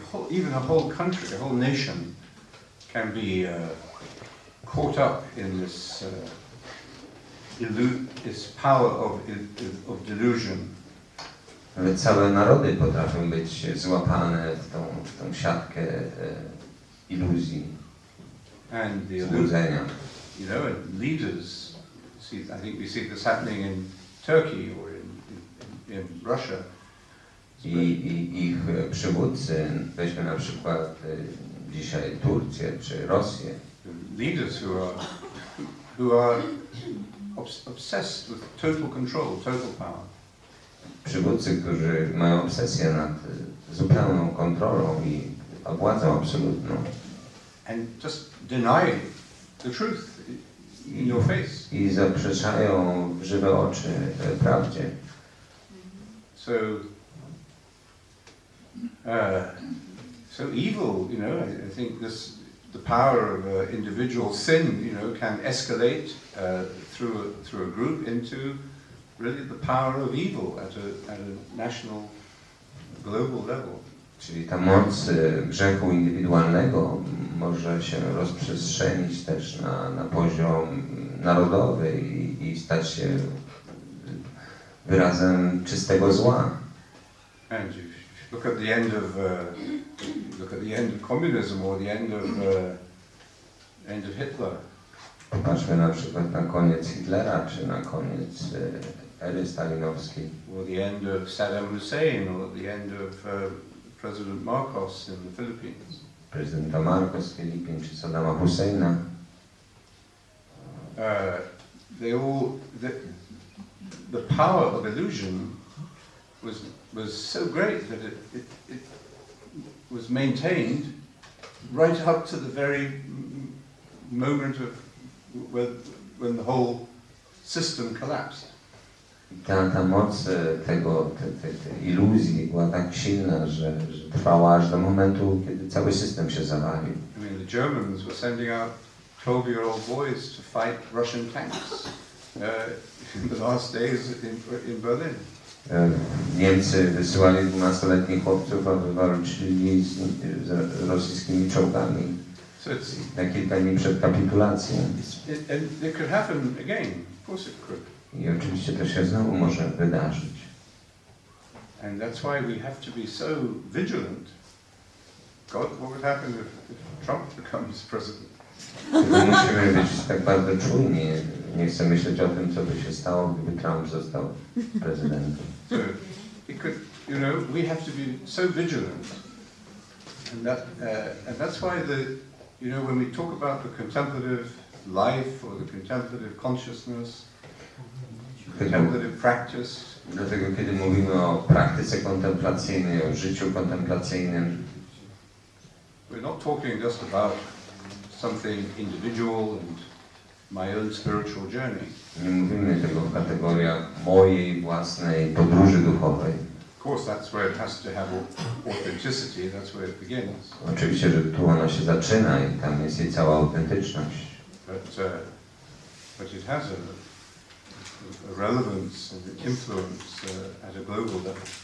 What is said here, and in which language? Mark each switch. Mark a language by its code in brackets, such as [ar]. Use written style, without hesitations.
[en] Even a whole country, a whole nation can be caught up in this power of delusion. [pl] Ale całe narody potrafią być złapane w tą siatkę iluzji, [en] And the [pl] złudzenia. [en] and leaders, I think we see this happening in Turkey or in Russia. [pl] I ich przywódcy, weźmy na przykład dzisiaj Turcję czy Rosję. [en] Leaders who are obsessed with total control, total power. [pl] Przywódcy, którzy mają obsesję nad zupełną kontrolą i władzą absolutną. [en] And just deny the truth in your face. [pl] I zaprzeczają w żywe oczy prawdzie. [en] So, so evil, you know, I think the power of individual sin, you know, can escalate through a group into really the power of evil at a national, global level. [pl] Czyli ta moc grzechu indywidualnego może się rozprzestrzenić też na poziom narodowy i stać się wyrazem czystego zła. [en] And if you look at the end of communism or the end of Hitler. [pl] Popatrzmy na przykład na koniec Hitlera, czy na koniec ery stalinowskiej. [en] Or the end of Saddam Hussein, or the end of President Marcos in the Philippines. [pl] Prezydenta Marcos z Filipin, czy Saddama Husseina. [en] The power of illusion was so great that it was maintained right up to the very moment of when the whole system collapsed. [pl] Ta moc tej iluzji była tak silna, że trwała aż do momentu, kiedy cały system się zawalił. [en] I mean, the Germans were sending out 12-year-old boys to fight Russian tanks in the last days in Berlin. [pl] Niemcy wysyłali 12-letnich chłopców, aby walczyli z rosyjskimi czołgami na kilka dni przed kapitulacją. [en] And it could happen again. Of course it could. [pl] I oczywiście to się znowu może wydarzyć. [en] And that's why we have to be so vigilant. God, what would happen if Trump becomes president? [pl] Musimy być tak bardzo czujni. Nie chcę myśleć o tym, co by się stało, gdyby Trump został prezydentem. [en] So it could, you know, we have to be so vigilant, and that's why you know, when we talk about the contemplative life or the contemplative consciousness, contemplative practice. [pl] Dlatego, kiedy mówimy o praktyce kontemplacyjnej, o życiu kontemplacyjnym, [en] we're not talking just about something individual and my own spiritual journey. [pl] Nie mówimy tego w kategoriach mojej własnej podróży duchowej. [en] Of course, that's where it has to have authenticity. That's where it begins. [pl] Oczywiście, że tu ona się zaczyna i tam jest jej cała autentyczność. [en] But it has a relevance and influence at a global level.